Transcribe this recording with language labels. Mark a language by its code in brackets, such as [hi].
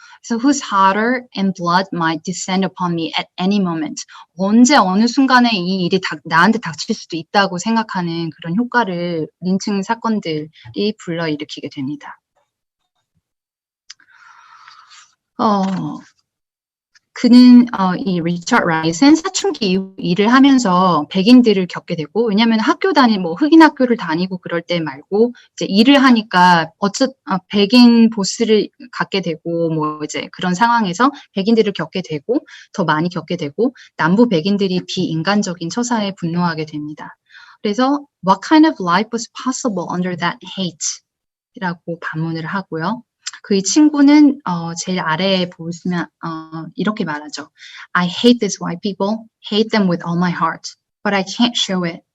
[en] So whose horror and blood might descend upon me at any moment. [ko] 언제 어느 순간에 이 일이 나한테 닥칠 수도 있다고 생각하는 그런 효과를 린칭 사건들이 불러일으키게 됩니다. 그는 이 리처드 라이트는 사춘기 이후 일을 하면서 백인들을 겪게 되고 왜냐하면 흑인 학교를 다니고 그럴 때 말고 이제 일을 하니까 백인 보스를 갖게 되고 뭐 이제 그런 상황에서 백인들을 겪게 되고 더 많이 겪게 되고 남부 백인들이 비인간적인 처사에 분노하게 됩니다. 그래서 [en] What kind of life was possible under that hate? [ko] 라고 반문을 하고요. 그의 친구는 제일 아래에 보시면 이렇게 말하죠. [en] I hate these white people, hate them with all my heart, but I can't show it.